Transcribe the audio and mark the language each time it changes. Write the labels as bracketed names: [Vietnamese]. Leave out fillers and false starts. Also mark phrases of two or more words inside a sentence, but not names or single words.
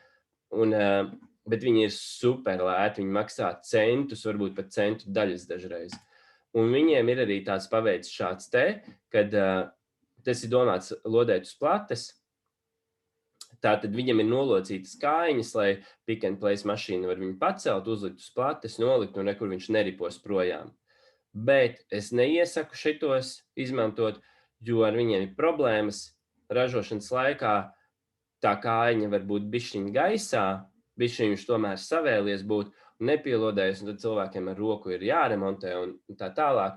[Latvian] Bet viņi ir super lēti, viņi maksā centus, varbūt pat centu daļas dažreiz. Un viņiem ir arī tāds paveids šāds te, kad tas ir domāts lodēt uz plates. Tātad viņam ir nolocītas kājiņas, lai [English] pick and place [Latvian] mašīna var viņu pacelt, uzlikt uz plates, nolikt un nekur viņš neripos projām. Bet es neiesaku šitos izmantot, jo ar viņiem ir problēmas. Ražošanas laikā tā kājiņa var būt bišķiņ gaisā, bišķiņ viņš tomēr savēlies būt un nepielodējas, un tad cilvēkiem ar roku ir jāremontē un tā tālāk.